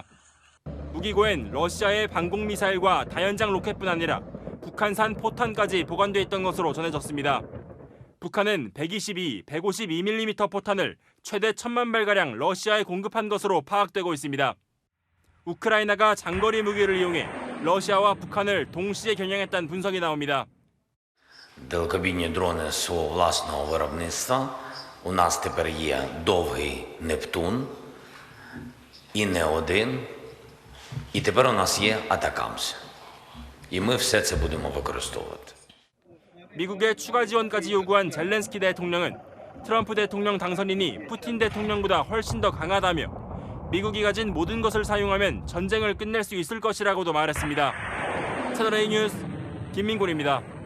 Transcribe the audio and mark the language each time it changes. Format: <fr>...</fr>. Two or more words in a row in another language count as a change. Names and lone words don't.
<ko>무기고엔 러시아의 방공 미사일과 다연장 로켓뿐 아니라 북한산 포탄까지 보관돼 있던 것으로 전해졌습니다. 북한은 122, 152mm 포탄을 최대 1000만 발가량 러시아에 공급한 것으로 파악되고 있습니다. 우크라이나가 장거리 무기를 이용해 러시아와 북한을 동시에 겨냥했다는 분석이 나옵니다.</ko> <uk>Далекобійні дрони свого власного виробництва. У нас тепер є довгий Нептун і не один. І тепер у нас є Атакамс. І ми все це будемо використовувати.</uk> <ko>미국의 추가 지원까지 요구한 젤렌스키 대통령은 트럼프 대통령 당선인이 푸틴 대통령보다 훨씬 더 강하다며 미국이 가진 모든 것을 사용하면 전쟁을 끝낼 수 있을 것이라고도 말했습니다. 채널A 뉴스 김민곤입니다.</ko>